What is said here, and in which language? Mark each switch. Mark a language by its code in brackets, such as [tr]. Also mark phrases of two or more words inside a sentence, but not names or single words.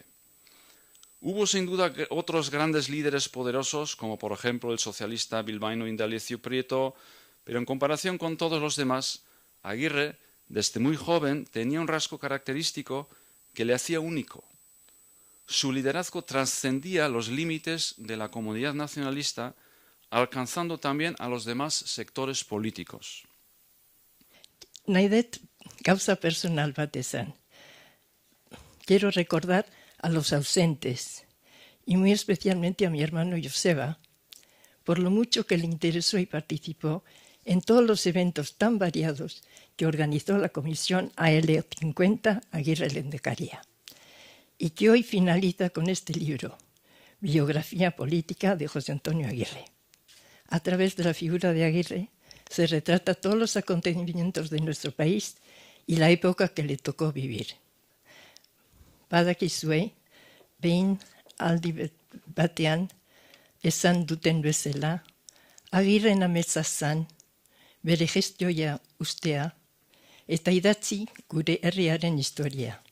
[es] Hubo sin duda otros grandes líderes poderosos, como por ejemplo el socialista bilbaíno Indalecio Prieto, pero en comparación con todos los demás, Aguirre, desde muy joven, tenía un rasgo característico que le hacía único. Su liderazgo trascendía los límites de la comunidad nacionalista, alcanzando también a los demás sectores políticos. [eu] Naidet, [es] causa personal [eu] bat esan. [es] Quiero recordar a los ausentes, y muy especialmente a mi hermano Joseba, por lo mucho que le interesó y participó en todos los eventos tan variados que organizó la Comisión AL50 Agirre Lehendakaria, y que hoy finaliza con este libro, Biografía Política de José Antonio Aguirre. A través de la figura de Aguirre se retrata todos los acontecimientos de nuestro país y la época que le tocó vivir. [eu] Badakizue, behin aldi batean, esan duten bezala, Agirren ametsa zan, bere gestioa ustea, eta idatzi gure herriaren historia.